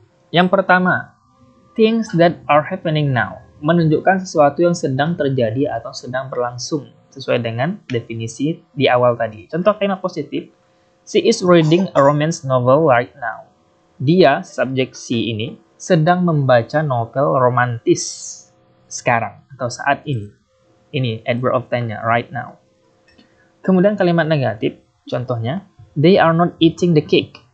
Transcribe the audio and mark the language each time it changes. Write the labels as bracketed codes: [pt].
[id] Yang pertama, [en] things that are happening now. [id] Menunjukkan sesuatu yang sedang terjadi atau sedang berlangsung sesuai dengan definisi di awal tadi. Contoh kalimat positif, [en] she is reading a romance novel right now. [id] Dia, subjek she ini, sedang membaca novel romantis sekarang atau saat ini. Ini adverb of time-nya, [en] right now. [id] Kemudian kalimat negatif, contohnya, [en] they are not eating the cake.